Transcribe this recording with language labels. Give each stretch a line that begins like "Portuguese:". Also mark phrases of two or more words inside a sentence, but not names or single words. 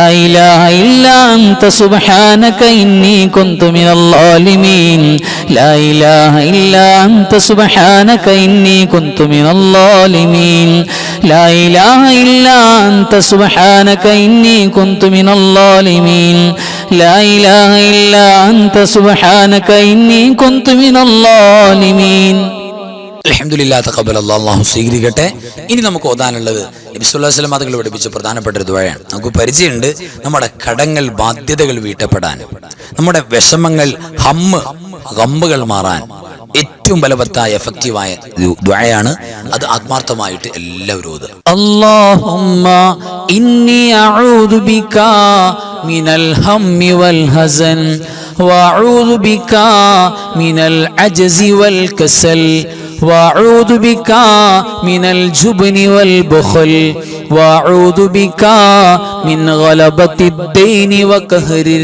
Arabic: إله إلا أنت سبحانك إني كنت من الظالمين لا إله إلا أنت سبحانك إني كنت من الظالمين لا إله إلا أنت سبحانك إني كنت من الظالمين لا إله إلا أنت سبحانك إني كنت من الظالمين الحمد لله تقبل الله
Malayalam: അല്ലാഹു സ്വീകരിക്കട്ടെ. ഇനി നമുക്ക് ഓതാനുള്ളത് നബി
Arabic: صلى الله عليه وسلم
Malayalam: തങ്ങൾ പഠിപ്പിച്ച പ്രധാനപ്പെട്ട ഒരു ദുആയാണ്. നമുക്ക് പരിചയമുണ്ട് നമ്മുടെ കടങ്ങൾ ബാധ്യതകൾ വീട്ടപ്പെടാൻ, നമ്മുടെ വിഷമങ്ങൾ ഗമ്മുകൾ മാറാൻ ഏറ്റവും ബലവത്തായ എഫക്റ്റീവായ ദുആയാണ്. അത് ആത്മാർത്ഥമായിട്ട് എല്ലാവരും ഓതുക.
Arabic: اللهم إني أعوذ بك من الهم والحزن وأعوذ بك من العجز والكسل وأعوذ بك من الجبن والبخل وأعوذ بك من غلبة الدين وقهر